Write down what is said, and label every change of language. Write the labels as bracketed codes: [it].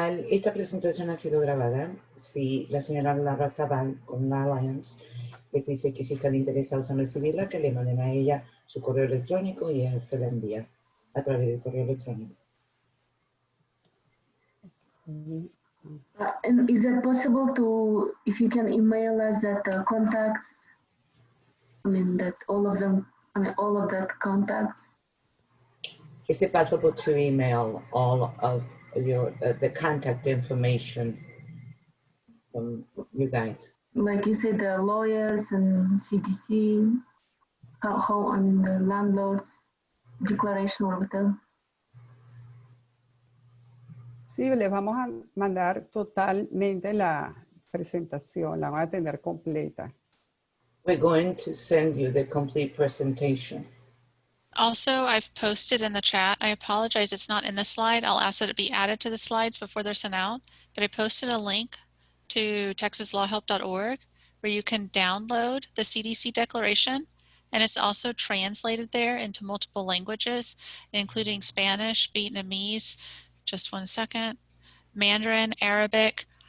[es] Esta presentación ha sido grabada. Si la señora Larrazabal con la Alliance les dice que si están interesados en recibirla, que le manden a ella su correo electrónico y ella se la envía a través del correo electrónico. [en] And is it possible to, if you can email us that contacts? I mean, that all of them, I mean, all of that contacts? Is it possible to email all of your the contact information from you guys? Like you said, the lawyers and CDC, I mean, the Landlord's Declaration or whatever. [es] Sí, les vamos a mandar totalmente la presentación, la van a tener completa. [en] We're going to send you the complete presentation. Also, I've posted in the chat, I apologize, it's not in the slide. I'll ask that it be added to the slides before they're sent out, but I posted a link to texaslawhelp.org where you can download the CDC Declaration, and it's also translated there into multiple languages, including Spanish, Vietnamese, just one second, Mandarin, Arabic.